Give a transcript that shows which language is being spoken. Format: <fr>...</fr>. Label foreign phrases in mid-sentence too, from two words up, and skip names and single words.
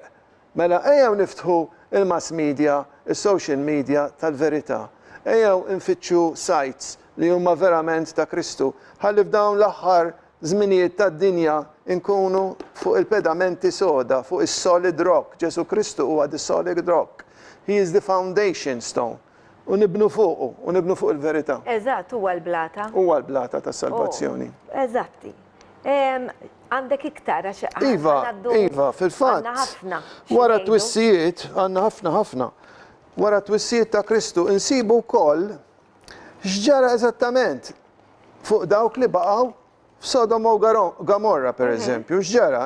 <mt>Mela ejjew niftħu il-</mt> <en>mass media,</en> <mt>il-</mt> <en>social media</en> <mt>tal-verità. Ejjew infittxu sites li huma verament ta' Kristu. Ħalli f'dawn l-aħħar żminijiet tad-dinja inkunu fuq il-pedamenti soda, fuq is-</mt> <en>solid rock.</en> <mt>Ġesu Kristu huwa</mt> <en>the solid rock. He is the foundation stone.</en> <mt>U nibnu fuqu, u nibnu fuq il-verità. Eżatt, huwa l-blata. Huwa l-blata tas salvazzjoni. Eżatti. Għandek iktar għax Iva, fil-fatt. Wara twissijiet, għandna ħafna. Wara twissijiet ta' Kristu insibu wkoll x'ġara eżattament fuq dawk li baqgħu f'Sodoma u Gomorra, per eżempju, x'ġara?</mt>